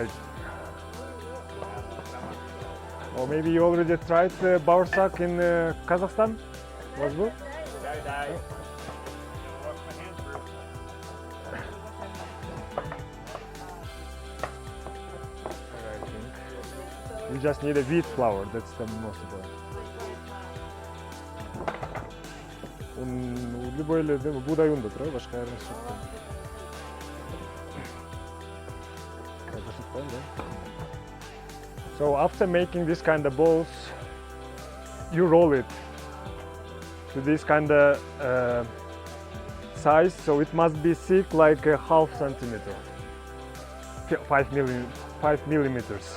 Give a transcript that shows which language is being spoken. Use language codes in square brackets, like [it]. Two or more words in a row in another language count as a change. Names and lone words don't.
[en] Or maybe you already tried Boorsook in Kazakhstan? Was it? You just need a wheat flour, that's the most important. [ky] Любой эле будай унда турабы, башка айырмасы жок. [en] So after making this kind of balls, you roll it to this kind of size, so it must be thick like a half centimeter, 5 millimeters.